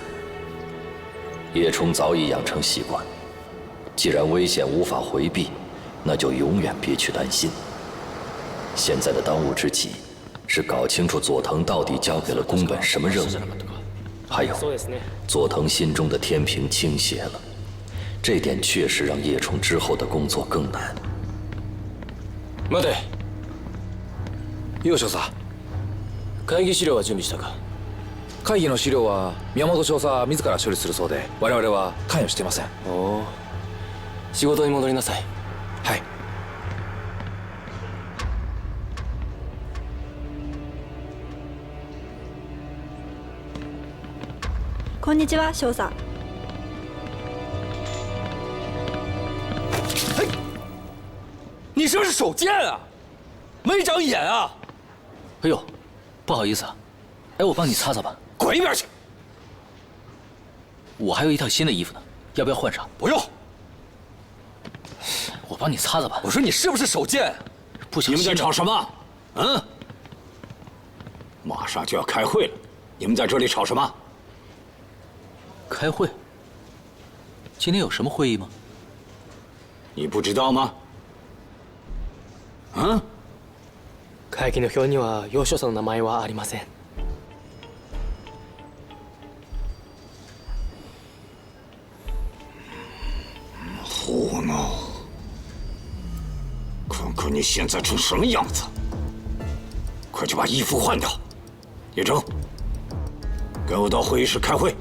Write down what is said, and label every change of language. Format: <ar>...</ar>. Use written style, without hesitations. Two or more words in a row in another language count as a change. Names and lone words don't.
<zh>叶冲早已养成习惯，既然危险无法回避，那就永远别去担心。现在的当务之急是搞清楚佐藤到底交给了宫本什么任务，还有佐藤心中的天平倾斜了，这点确实让叶冲之后的工作更难。</zh> <ja>待て。よう少佐。会議資料は準備したか？会議の資料は宮本少佐自ら処理するそうで、我々は関与していません。おお、仕事に戻りなさい。はい。こんにちは少佐。</ja> <zh>你是不是手贱啊？没长眼啊！哎呦，不好意思啊，哎，我帮你擦擦吧。滚一边去！我还有一套新的衣服呢，要不要换上？不用。我帮你擦擦吧。我说你是不是手贱？不小心。你们在吵什么？嗯？马上就要开会了，你们在这里吵什么？开会？今天有什么会议吗？你不知道吗？嗯？</zh> <ja>会議の表には幼少者の名前はありません。</ja> <zh>胡闹！看看你现在成什么样子！快去把衣服换掉。叶征，跟我到会议室开会。</zh>